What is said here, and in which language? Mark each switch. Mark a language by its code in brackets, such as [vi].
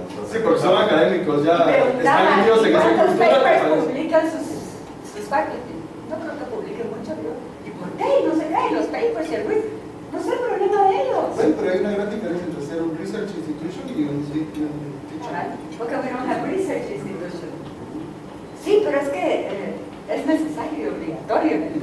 [es] Sí, porque son académicos, ya están metidos en esa ¿cuántos cultura? papers publican sus faculty? No creo que publiquen mucho, ¿no? ¿Y por qué? No sé qué, los papers y el RIF. No es el problema de ellos. Bueno, pero hay una gran diferencia entre ser un [en] research institution [es] y un teaching. Porque [en] we don't have research institution. [es] Sí, pero es que es necesario y obligatorio.